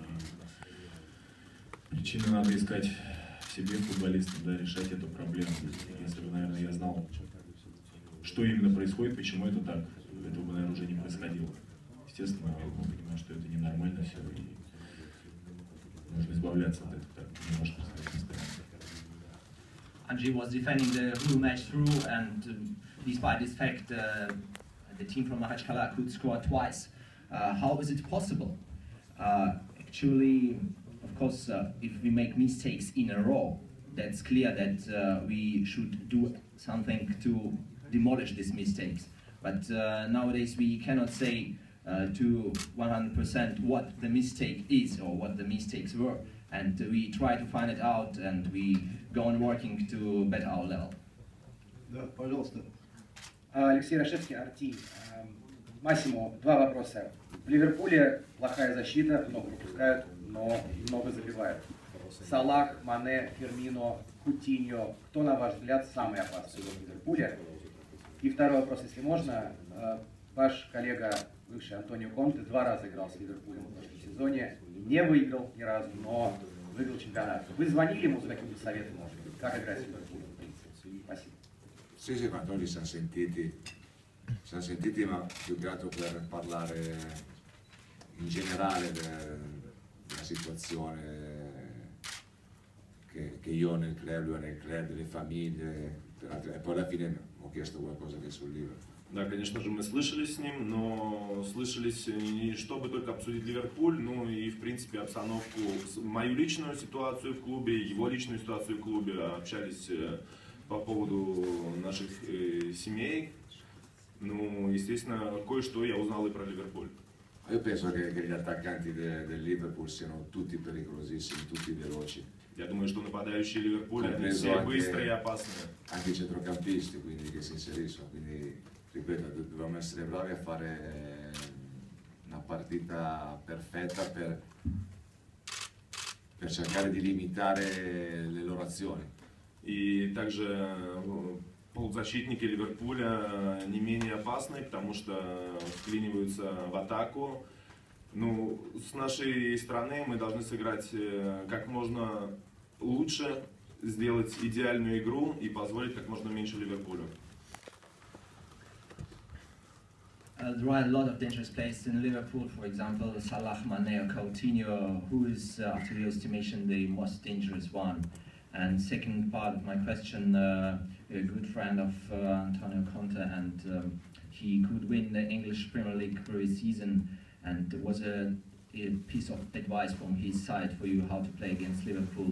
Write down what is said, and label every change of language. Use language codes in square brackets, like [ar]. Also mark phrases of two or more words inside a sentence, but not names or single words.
[ru] Причины надо искать в себе, футболистам, да, решать эту проблему. Если бы, наверное, я знал, что именно происходит, почему это так, этого бы, наверное, уже не происходило. Естественно, мы понимаем, что это ненормально все, и нужно избавляться от этого, так не может происходить постоянно. [en] Anji was defending the whole match through, and despite this fact, the team from Makhachkala could score twice. How is it possible? Actually, of course, if we make mistakes in a row, that's clear that we should do something to demolish these mistakes. But nowadays we cannot say to 100% what the mistake is or what the mistakes were. And we try to find it out, and we go on working to better our level. [ru] Да, пожалуйста. Алексей Рашевский, Арти. Массимо, 2 вопроса. В Ливерпуле плохая защита, много пропускают, но много забивают. Салах, Мане, Фермино, Кутиньо. Кто, на ваш взгляд, самый опасный в Ливерпуле? И второй вопрос, если можно. Ваш коллега, бывший Антонио Конте, 2 раза играл с Ливерпулем в прошлом сезоне. Не выиграл ни разу, но выиграл чемпионат. Вы звонили ему за каким-то советом, может быть, как играть в Ливерпуле? Спасибо. [it] Sì, sì, ma noi li siamo sentiti, ma più che altro per parlare in generale della situazione che io ho nel club, lui nel club, delle famiglie, e poi alla fine ho chiesto qualcosa che sul libro. [ru] Да, конечно же, мы слышались с ним, но слышались не чтобы только обсудить Ливерпуль, ну и, в принципе, обстановку, мою личную ситуацию в клубе, его личную ситуацию в клубе, общались по поводу наших семей. Ну, естественно, кое-что я узнал и про Ливерпуль. [it] Io penso che gli attaccanti del Liverpool siano tutti pericolosissimi, tutti veloci. [ru] Я думаю, что нападающие Ливерпуля, они все быстрые и опасные. [it] Anche i centrocampisti, quindi che si inseriscono, quindi ripeto, dobbiamo essere bravi a fare una partita perfetta per cercare di limitare le loro azioni. [ru] И также полузащитники Ливерпуля не менее опасны, потому что вклиниваются в атаку. Ну, с нашей стороны мы должны сыграть как можно лучше, сделать идеальную игру и позволить как можно меньше Ливерпулю. [en] There are a lot of dangerous players in Liverpool, for example, Salah, Mane or Coutinho, who is, after your estimation, the most dangerous one. And second part of my question, a good friend of Antonio Conte, and he could win the English Premier League for his season, and there was a piece of advice from his side for you how to play against Liverpool.